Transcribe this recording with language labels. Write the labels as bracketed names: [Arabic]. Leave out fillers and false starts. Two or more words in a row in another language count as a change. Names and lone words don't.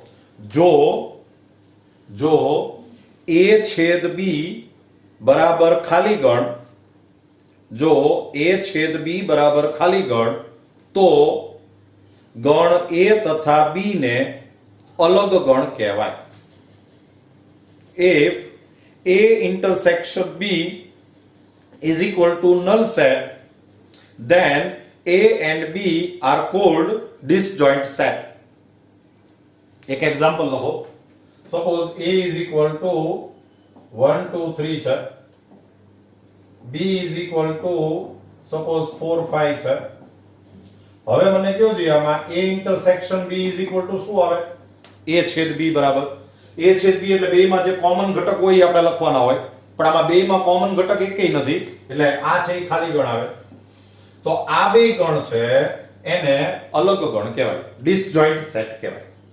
[Gujarati] જો a છેદ b બરાબર ખાલી ગણ જો a છેદ b બરાબર ખાલી ગણ તો ગણ a તથા b ને અલગ ગણ કહેવાય [English] if a intersection b is equal to null set then a and b are called disjoint set [Gujarati] એક એક્ઝામ્પલ લખો [English] suppose a is equal to 1 2 3 [Gujarati] છે [English] b is equal to suppose 4 5 [Gujarati] છે હવે મને કેવું જોઈએ આમાં [English] a intersection b is equal to [Gujarati] શું આવે a છેદ b બરાબર a છેદ b એટલે બેયમાં જે કોમન ઘટક હોય એ આપણે લખવાના હોય પણ આમાં બેયમાં કોમન ઘટક એકેય નથી એટલે આ છે એ ખાલી ગણ આવે તો આ બે ગણ છે એને અલગ ગણ કહેવાય [English] disjoint set [Gujarati] કહેવાય